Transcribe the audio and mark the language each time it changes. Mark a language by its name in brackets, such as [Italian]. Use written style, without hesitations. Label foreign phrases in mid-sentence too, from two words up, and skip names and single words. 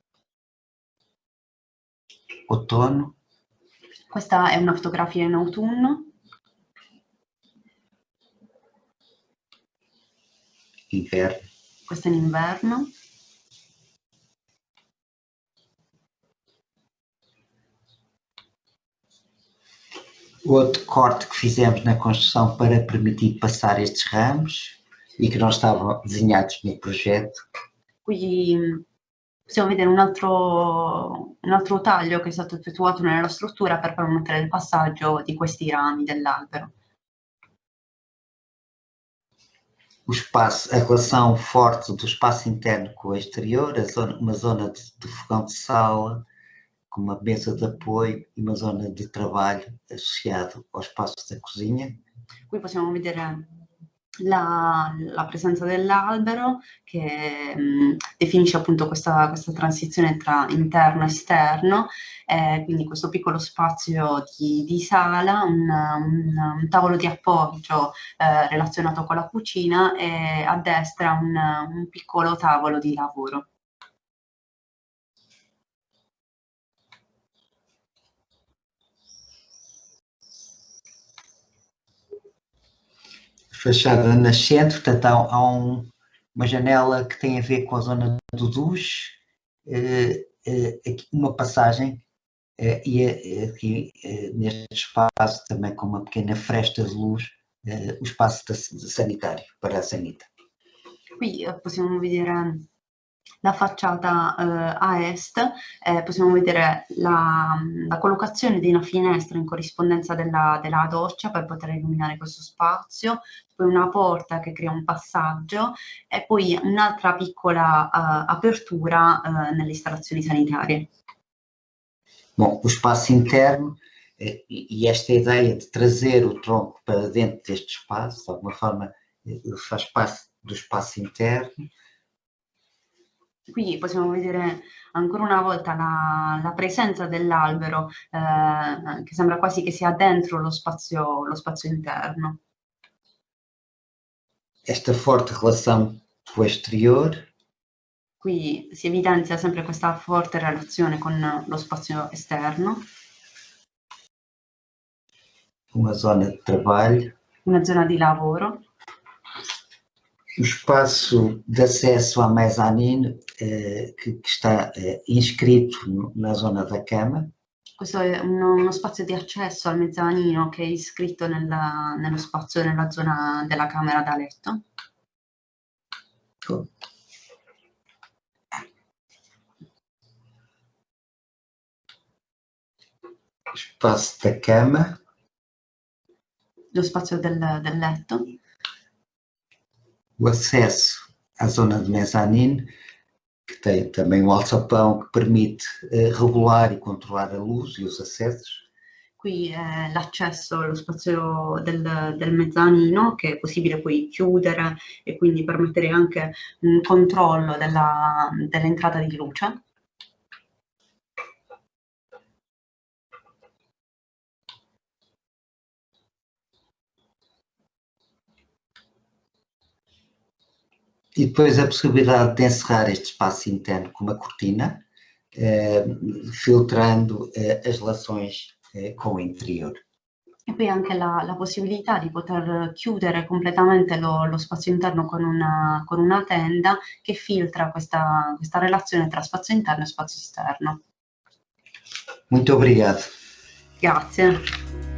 [Portuguese] Outono. [Italian] Questa è una fotografia in autunno. [Portuguese] Inverno. [Italian] Questo è in inverno. [Portuguese] O outro corte que fizemos na construção para permitir passar estes ramos e que não estavam desenhados no projeto. [Italian] Qui possiamo vedere un altro taglio che è stato effettuato nella struttura per permettere il passaggio di questi rami dell'albero. [Portuguese] O espaço, a relação forte do espaço interno com o exterior, uma zona de fogão de sala, com uma mesa de apoio e uma zona de trabalho associado ao espaço da cozinha. [Italian] Qui possiamo vedere la presenza dell'albero che definisce appunto questa transizione tra interno e esterno, quindi questo piccolo spazio di sala, un tavolo di appoggio relazionato con la cucina e a destra un piccolo tavolo di lavoro. [Portuguese] Fachada nascente, portanto há uma janela que tem a ver com a zona do duche, aqui uma passagem e aqui neste espaço também com uma pequena fresta de luz, o espaço sanitário para a sanita. [Italian] Qui possiamo vedere la facciata a est, possiamo vedere la collocazione di una finestra in corrispondenza della doccia per poter illuminare questo spazio, poi una porta che crea un passaggio e poi un'altra piccola apertura nelle installazioni sanitarie. [Portuguese] Bom, o espaço interno e esta ideia de trazer o tronco para dentro deste espaço, de alguma forma ele faz parte do espaço interno. [Italian] Qui possiamo vedere ancora una volta la presenza dell'albero che sembra quasi che sia dentro lo spazio interno. [Portuguese] Esta forte relação com o exterior. [Italian] Qui si evidenzia sempre questa forte relazione con lo spazio esterno. [Portuguese] Uma zona de trabalho. [Italian] Una zona di lavoro. [Portuguese] O espaço de acesso à mezzanine que está inscrito na zona da cama. [Italian] Questo è uno spazio di accesso al mezzanino che è iscritto nello spazio, nella zona della camera da letto. Cool. [Portuguese] Espaço da cama. [Italian] Lo spazio del letto. [Portuguese] O acesso à zona de mezzanine, que tem também um alçapão que permite regular e controlar a luz e os acessos. [Italian] Qui è l'accesso allo spazio del mezzanino che è possibile poi chiudere e quindi permettere anche un controllo dell'entrata di luce. [Portuguese] E depois a possibilidade de encerrar este espaço interno com uma cortina, filtrando as relações com o interior. [Italian] E poi anche la possibilità di poter chiudere completamente lo spazio interno con una tenda che filtra questa relazione tra spazio interno e spazio esterno. [Portuguese] Muito obrigado. [Italian] Grazie.